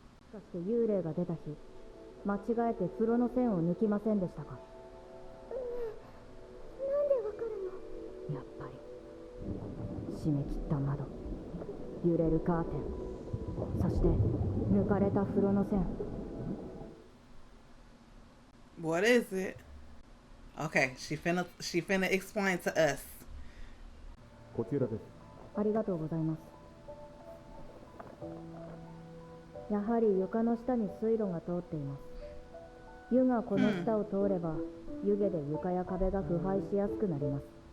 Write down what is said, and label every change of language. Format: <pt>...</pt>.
<ja>もしかして幽霊が出た日、間違えて風呂の線を抜きませんでしたか？なんでわかるの？やっぱり閉め切った窓、揺れるカーテン、そして抜かれた風呂の線。</ja> <en>What is it? Okay, she finna explain to us.</en> <ja>こちらです。ありがとうございます。やはり床の下に水路が通っています。湯がこの下を通れば、湯気で床や壁が腐敗しやすくなります。</ja>